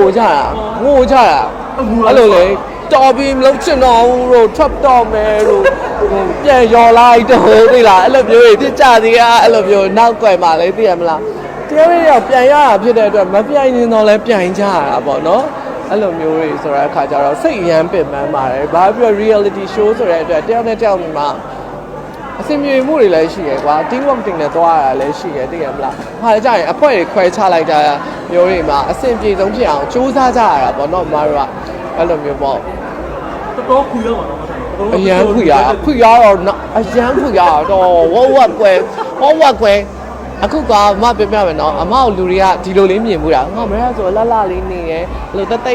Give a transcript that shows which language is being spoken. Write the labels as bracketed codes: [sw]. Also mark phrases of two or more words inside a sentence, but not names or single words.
[my] ကြတာအဲ့လိုလေတော်ပြီမလုပ်ချင်တော့ဘူးလို့ထွက်တော့မယ်လို့ပြန်ရော်လိုက်တော့သိလားအဲ့လိုမျိုးတွေဖြစ်ကြသေးတာအဲ့လို မျိုးနောက်ွယ်မှာလေသိရမလားတရားရည်ပြန်ရတာဖြစ်တဲ့အတွက်မပြိုင်နေတော့လဲပြိုင်ကြရတာပေါ့နော်အဲ့လိုမျိုးတွေဆိုတဲ့အခါကျတော့စိတ်ရမ်းပင်ပန်းပါတယ်ဘာဖြစ်လို့ [en] reality show [my] ဆိုတဲ့အတွက်တယောက်နဲ့တယောက်မှာအဆင်ပြေမှုတွေလည်းရှိရယ်ကွာ [en] team work [my] တင်နဲ့သွားရတာလည်းရှိရယ်သိရမလားဟာကြရင်အဖွဲ့တွေခွဲချလိုက်တာမျိုးတွေမှာအဆင်ပြေဆုံးဖြစ်အောင်စူးစမ်းကြရတာပေါ့နော်မတို့ကအဲ့လိုမျိုးပေါ့ တော့ခွေရပါတော့ အရန်ခွေရတော့အရန်ခွေရတော့ဝဝကွယ်အခုကမပြပြမယ်နော်အမကိုလူတွေကဒီလိုလေးမြင်မှုတာငါမရဆိုလှလှလေးနေတယ်အဲ့လိုတ